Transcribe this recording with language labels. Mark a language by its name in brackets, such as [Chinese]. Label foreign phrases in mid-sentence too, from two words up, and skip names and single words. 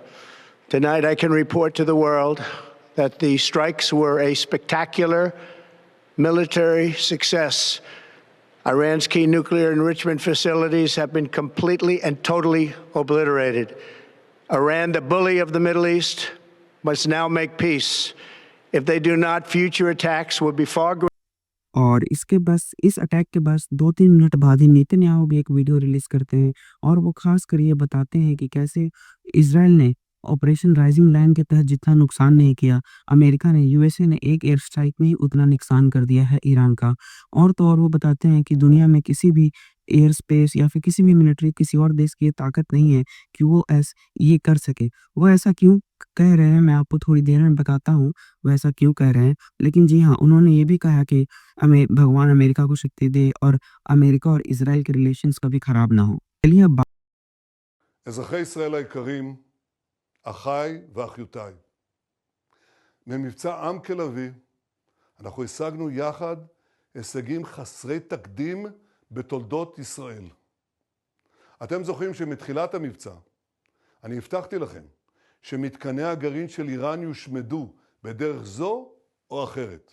[English] Tonight, I can report to the world that the strikes were a spectacular military success. Iran's key nuclear enrichment facilities have been completely and totally obliterated. Iran, the bully of the Middle East, must now make peace. If they do not, future attacks will be far greater. [Hindi] और इस अटैक के बस 2-3 मिनट बाद ही नेतन्याहू भी एक वीडियो रिलीज़ करते हैं और वो ख़ासकर ये बताते हैं कि कैसे इज़राइल ने ऑपरेशन राइजिंग लायन के तहत जितना नुकसान नहीं किया, यूएसए ने एक [English] air strike [Hindi] में ही उतना नुकसान कर दिया है ईरान का। और तो और वो बताते हैं कि दुनिया में किसी भी [English] air space [Hindi] या फिर किसी भी मिलिट्री किसी और देश की ये ताकत नहीं है कि वो ये कर सके। वो ऐसा क्यों कह रहे हैं, मैं आपको थोड़ी देर में बताता हूँ, वो ऐसा क्यों कह रहे हैं। लेकिन जी हाँ, उन्होंने ये भी कहा कि भगवान अमेरिका को शक्ति दे और अमेरिका और इज़राइल के रिलेशंस कभी खराब ना हो। चलिए अब [Hebrew] אזרחי ישראל היקרים, אחיי ואחיותיי, ממבצע עם כלביא אנחנו השגנו יחד הישגים חסרי תקדים בתולדות ישראל. אתם זוכרים שמתחילת המבצע אני הבטחתי לכם שמתקני הגרעין של איראן יושמדו בדרך זו או אחרת.